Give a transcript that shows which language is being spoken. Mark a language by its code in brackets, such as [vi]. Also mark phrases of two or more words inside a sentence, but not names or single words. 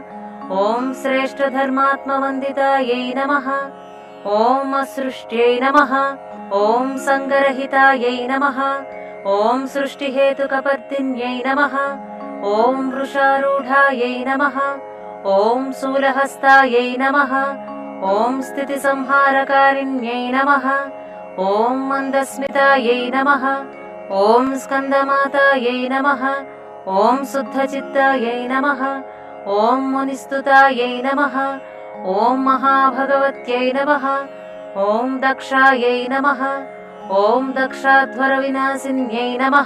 [sa] ఓం శ్రేష్టధర్మాత్మవందితాయై నమః, ఓం అసృష్ట్యై నమః, ఓం సంగరహితాయై నమః, ఓం సృష్టిహేతుకపర్దిన్యై నమః, ఓం వృషారూఢాయై నమః, ఓం శూలహస్తాయై నమః, ఓం స్థితిసంహారకారిణ్యై నమః, ఓం మందస్మితాయై నమః, ॐ स्कन्दमातायै नमः। ॐ शुद्धचित्तायै नमः। ॐ मुनिस्तुतायै नमः। ॐ महाभगवत्यै नमः। ॐ दक्षायै नमः। ॐ दक्षाध्वरविनाशिन्यै नमः।